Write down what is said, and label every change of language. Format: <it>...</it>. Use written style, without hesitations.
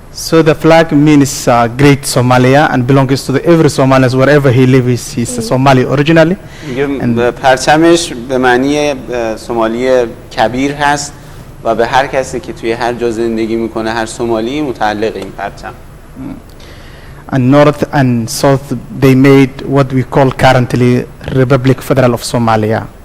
<en>So the flag means Great Somalia and belongs to every Somalian wherever he lives. He's a Somali originally.</en> <fa>پرچمش به معنی سومالی کبیر هست و به هر کسی که توی هر جا زندگی میکنه، هر سومالی متعلق این پرچم.</fa> <en>And north and south they made what we call currently Republic Federal of Somalia.</en>